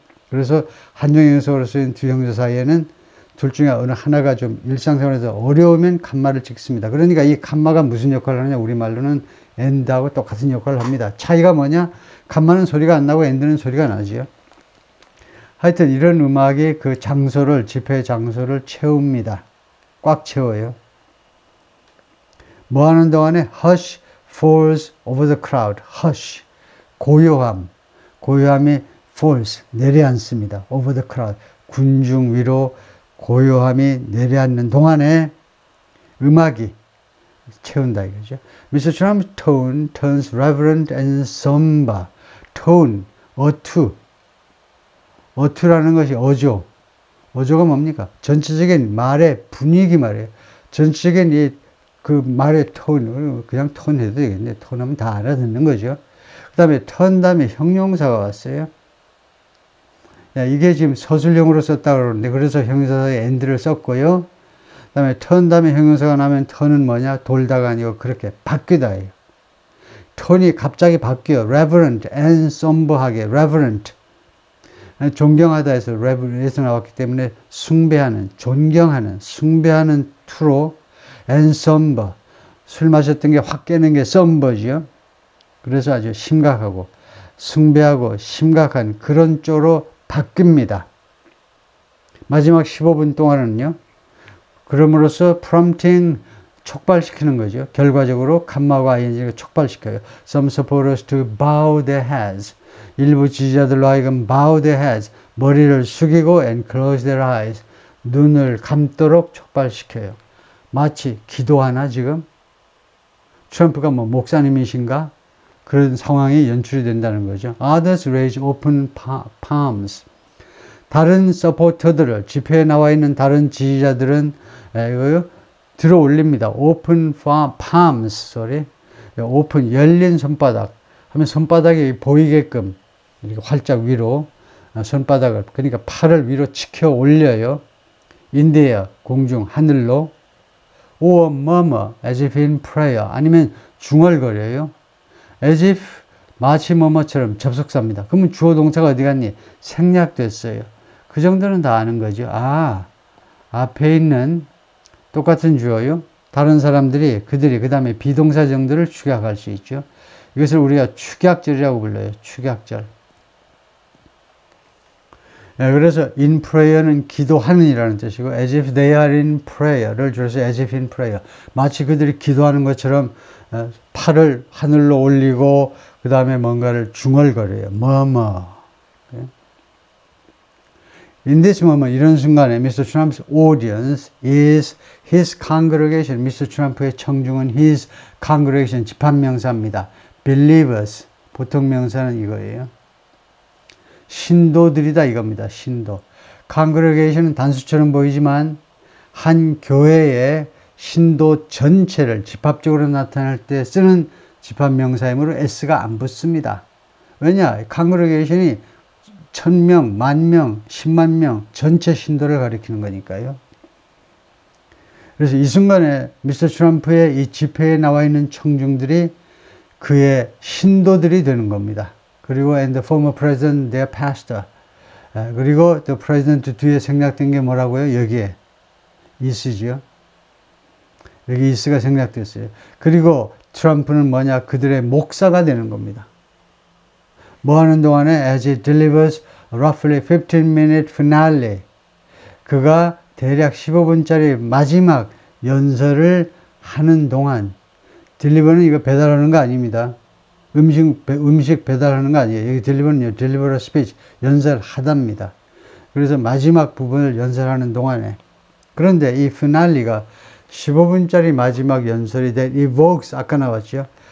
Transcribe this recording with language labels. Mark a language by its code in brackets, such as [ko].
[ko] 그래서 한정형용사로 쓰인 두 형용사 사이에는 둘 중에 어느 하나가 좀 일상생활에서 어려우면 칸마를 찍습니다. 그러니까 이 칸마가 무슨 역할을 하느냐? 우리말로는 and하고 똑같은 역할을 합니다. 차이가 뭐냐? 칸마는 소리가 안 나고 and는 소리가 나지요. 하여튼 이런 음악이 그 장소를, 집회 장소를 채웁니다. 꽉 채워요. 뭐 하는 동안에 [en] hush falls over the crowd. [ko] hush, 고요함이 falls, 내려앉습니다. [en] over the crowd, [ko] 군중 위로 고요함이 내려앉는 동안에 음악이 채운다 이거죠. [en] Mr. Trump's tone turns reverent and somber. [ko] tone, 어투라는 것이 어조가 뭡니까? 전체적인 말의 분위기 말이에요. 전체적인 그 말의 톤, 그냥 톤 해도 되겠네. 톤 하면 다 알아듣는 거죠. 그 다음에 턴 다음에 형용사가 왔어요. 이게 지금 서술형으로 썼다고 그러는데, 그래서 형용사에 and를 썼고요. 그 다음에 턴 다음에 형용사가 나면 턴은 뭐냐? 돌다가 아니고 그렇게 바뀌다예요. 톤이 갑자기 바뀌어요. [en] reverent and somber [ko] 하게, reverent. 존경하다 해서 reverent에서 나왔기 때문에 숭배하는, 존경하는, 숭배하는 투로 and somber. 술 마셨던 게 확 깨는 게 somber죠. 그래서 아주 심각하고 숭배하고 심각한 그런 쪽으로 바뀝니다. 마지막 15분 동안은요. 그럼으로써 prompting 촉발시키는 거죠. 결과적으로 컴마와 ing가 촉발시켜요. [en] Some supporters to bow their heads. [ko] 일부 지지자들로 하여금 [en] bow their heads. [ko] 머리를 숙이고 [en] and close their eyes. [ko] 눈을 감도록 촉발시켜요. 마치 기도하나 지금? 트럼프가 뭐 목사님이신가? 그런 상황이 연출이 된다는 거죠. [en] Others raise open palms. [ko] 다른 서포터들을, 집회에 나와 있는 다른 지지자들은 들어 올립니다. [en] Open palms, sorry. [ko] 오픈, 열린 손바닥. 하면 손바닥이 보이게끔 이렇게 활짝 위로 손바닥을, 그러니까 팔을 위로 치켜 올려요. [en] In the air, [ko] 공중, 하늘로. [en] Or murmur, as if in prayer. [ko] 아니면 중얼거려요. As if, 마치 뭐뭐처럼 접속사입니다. 그러면 주어 동사가 어디 갔니? 생략됐어요. 그 정도는 다 아는 거죠. 아, 앞에 있는 똑같은 주어요. 다른 사람들이, 그들이 그 다음에 비동사 정도를 축약할 수 있죠. 이것을 우리가 축약절이라고 불러요. 축약절. 네, 그래서 in prayer는 기도하는이라는 뜻이고 [en] as if they are in prayer [ko] 를 줄여서 [en] as if in prayer. [ko] 마치 그들이 기도하는 것처럼 팔을 하늘로 올리고 그 다음에 뭔가를 중얼거려요. [en] murmur. In this moment, [ko] 이런 순간에 [en] Mr. Trump's audience is his congregation. Mr. [ko] Trump의 청중은 [en] his congregation, [ko] 집합명사입니다. Believers, 보통 명사는 이거예요. 신도들이다 이겁니다. 신도. congregation은 단수처럼 보이지만 한 교회의 신도 전체를 집합적으로 나타낼 때 쓰는 집합명사이므로 s가 안 붙습니다. 왜냐? congregation이 1000명, 10,000명, 10만 명 전체 신도를 가리키는 거니까요. 그래서 이 순간에 미스터 트럼프의 이 집회에 나와 있는 청중들이 그의 신도들이 되는 겁니다. 그리고 [en] and the former president, their pastor. [ko] 그리고 the president 뒤에 생략된 게 뭐라고요? 여기에 is죠. 여기 is가 생략됐어요. 그리고 트럼프는 뭐냐? 그들의 목사가 되는 겁니다. 뭐 하는 동안에 [en] as it delivers roughly 15-minute finale. [ko] 그가 대략 15분짜리 마지막 연설을 하는 동안 딜리버는 이거 배달하는 거 아닙니다. 음식 배달하는 거 아니에요. 여기 딜리버는요. [en] deliver a speech. [ko] 연설하답니다. 그래서 마지막 부분을 연설하는 동안에 그런데 이 피날리가 15분짜리 마지막 연설이 된 evokes 아까 나왔죠.